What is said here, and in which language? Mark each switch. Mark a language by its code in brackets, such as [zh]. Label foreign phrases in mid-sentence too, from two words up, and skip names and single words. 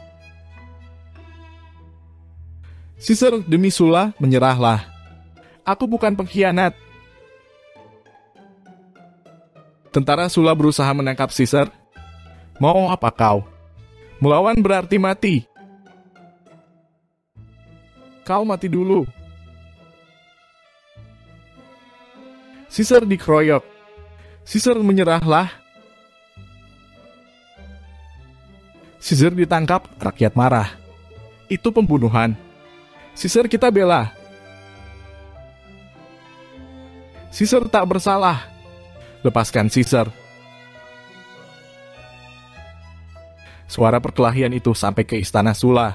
[id] Caesar, demi Sulla, menyerahlah. Aku bukan pengkhianat. Tentara Sulla berusaha menangkap Caesar. Mau apa kau? Melawan berarti mati. Kau mati dulu. Caesar dikeroyok. Caesar, menyerahlah. Caesar ditangkap, rakyat marah. Itu pembunuhan. Caesar, kita bela. Caesar tak bersalah. Lepaskan Caesar. Suara perkelahian itu sampai ke istana Sulla.